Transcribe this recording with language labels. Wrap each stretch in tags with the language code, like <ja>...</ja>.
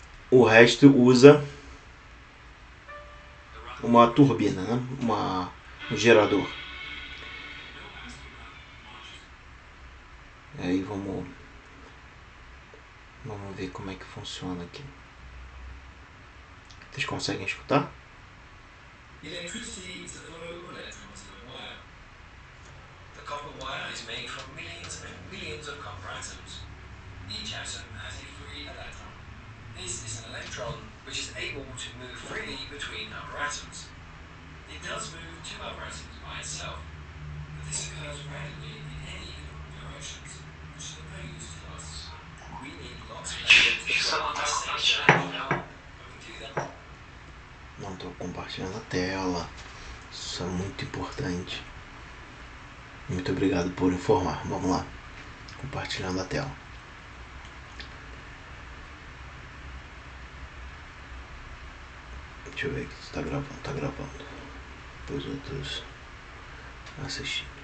<pt>O resto usa uma turbina, né? Um gerador. Aí vamos ver como é que funciona aqui. Vocês conseguem escutar?</pt> <en>Electricity is the flow of electrons in a wire. The copper wire is made from millions and millions of copper atoms. Each atom has a free electron. This is an electron which is able to move freely between other atoms. It does move two other atoms by itself, but this occurs randomly in any and all directions, which is of no use to us. We need lots of atoms to flow in the same direction, but we do that.</en> <pt>Não estou compartilhando a tela. Isso é muito importante. Muito obrigado por informar. Vamos lá. Compartilhando a tela. Deixa eu ver aqui se está gravando. Está gravando. Depois outros assistir.</pt>